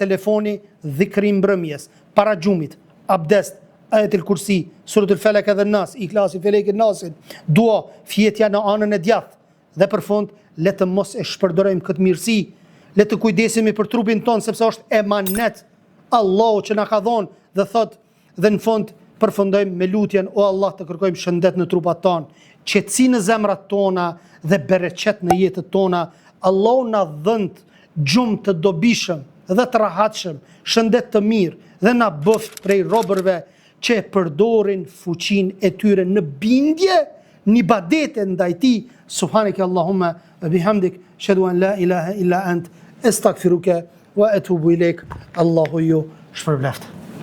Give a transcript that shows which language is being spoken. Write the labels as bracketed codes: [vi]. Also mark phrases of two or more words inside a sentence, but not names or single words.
[sq] telefoni, dhikri mbrëmjes, para gjumit, abdest, ajetul kursi, suratul Falaq edhe Nas, Ikhlasi, Felekin, Nasin, dua, fjetja në anën e djathtë, dhe për fund le të mos e shpërdorojmë këtë mirësi, le të kujdesemi për trupin ton, sepse është emanet Allahu që na ka dhënë, dhe thot, dhe në fund përfundojmë me lutjen, o Allah, të kërkojmë shëndet në trupat tonë, qetësi në zemrat tona dhe bereqet në jetët tona. Allahu na dhënë gjumë të dobishëm dhe të rahatshëm, shëndet të mirë, dhe na bëft prej robërve që e përdorin fuqin e tyre në bindje, në ibadete ndaj tij. [ar] سبحانك اللهم وبحمدك أشهد أن لا إله إلا أنت أستغفرك وأتوب إليك. [sq] Allahu ju shpërbleft.